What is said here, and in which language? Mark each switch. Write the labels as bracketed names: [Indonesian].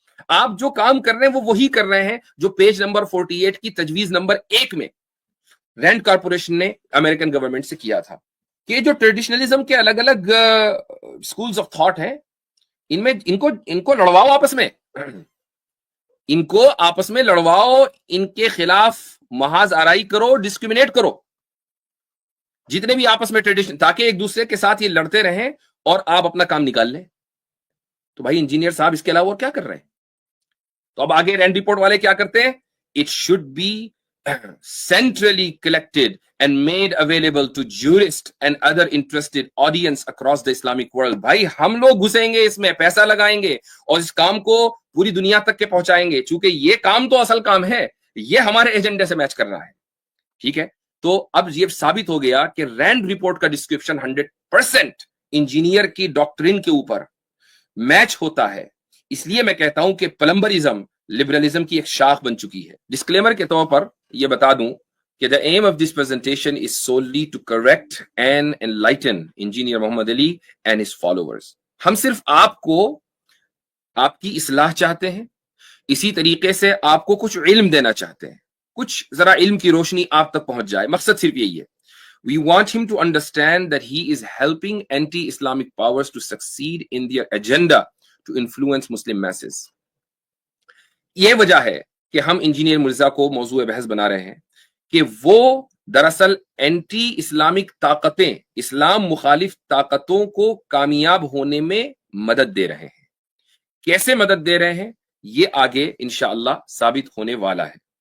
[Hindi] आप जो काम कर रहे हैं वो वही कर रहे हैं जो पेज नंबर 48 की तजवीज नंबर 1 में रैंड कॉर्पोरेशन ने अमेरिकन गवर्नमेंट से किया था कि जो ट्रेडिशनलिज्म के अलग अलग स्कूल्स ऑफ थॉट हैं इनमें इनको लड़वाओ आपस में, इनको आपस में लड़वाओ, इनके खिलाफ महाज आराई करो, डिस्क्रिमिनेट करो जितने भी आपस में ट्रेडिशन, ताकि एक दूसरे के साथ ये लड़ते रहें और आप अपना काम निकाल लें। तो भाई इंजीनियर साहब इसके अलावा और क्या कर रहे हैं? तो अब आगे रैंड रिपोर्ट वाले क्या करते हैं, [English] It should be centrally collected and made available to jurists and other interested audience across the Islamic world। [Hindi] भाई हम लोग घुसेंगे इसमें, पैसा लगाएंगे और इस काम को पूरी दुनिया तक के पहुंचाएंगे, चूंकि ये काम तो असल काम है, ये हमारे एजेंडे से मैच कर रहा है। ठीक है, तो अब ये साबित हो गया कि रैंड रिपोर्ट का डिस्क्रिप्शन 100% इंजीनियर की डॉक्ट्रिन के ऊपर मैच होता है। इसलिए मैं कहता हूं कि प्लम्बरिज्म लिबरलिज्म की एक शाख बन चुकी है। डिस्क्लेमर के तौर पर यह बता दूं कि [English] The aim of this presentation is solely to correct and enlighten engineer Muhammad Ali and his followers. [Hindi] हम सिर्फ आपको आपकी इस्लाह चाहते हैं, इसी तरीके से आपको कुछ इल्म देना चाहते हैं, कुछ जरा इल्म की रोशनी आप तक पहुंच जाए, मकसद सिर्फ यही है। [English] We want him to understand that he is helping anti-Islamic powers to succeed in their agenda to influence Muslim masses। [Hindi] ये वजह है कि हम इंजीनियर मिर्जा को मौजूद बहस बना रहे हैं कि वो दरअसल एंटी इस्लामिक ताकतें, इस्लाम मुखालिफ ताकतों को कामयाब होने में मदद दे रहे हैं। कैसे मदद दे रहे हैं ये आगे इंशाअल्लाह साबित होने वाला है।